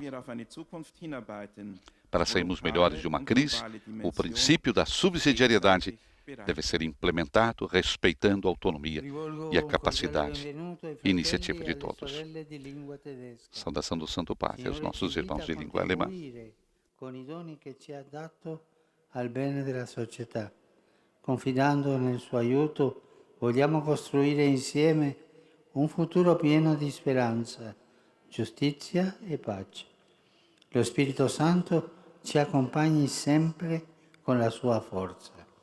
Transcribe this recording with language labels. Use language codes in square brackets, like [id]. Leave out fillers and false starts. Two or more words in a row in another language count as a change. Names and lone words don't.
[pt] Para sairmos melhores de uma crise, o princípio da subsidiariedade deve ser implementado respeitando a autonomia e a capacidade e iniciativa de todos. Saudação do Santo Padre aos nossos irmãos de língua alemã. [it] Con i doni che ci ha dato al bene della società. Confidando nel suo aiuto, vogliamo costruire insieme un futuro pieno di speranza, giustizia e pace. Lo Spirito Santo ci accompagni sempre con la sua forza.